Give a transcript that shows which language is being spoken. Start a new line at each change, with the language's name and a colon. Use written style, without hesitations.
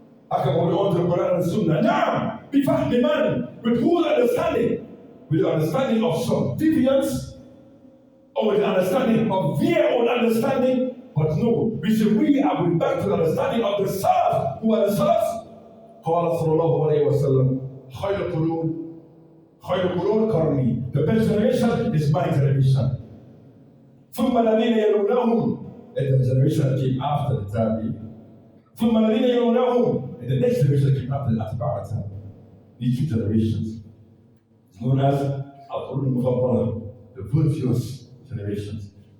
English: I can hold on to the Quran and Sunnah. Now, بفهم man, with full understanding, with the understanding of some deviance, or with the understanding of their own understanding. But no, we should really are going back to the understanding of the Salaf, who are the Salaf.
Arabic: قال صلى الله عليه وسلم خير القرون قرني.
English: The best generation is my generation.
Arabic: ثم الذين يلونهم,
English: and the generation that came after the Tabi.
Arabic: ثم الذين يلونهم,
English: and the next generation that came after the Atba'at. These two generations. It's known as Al-Qurun Mufaddala, the virtuous generations.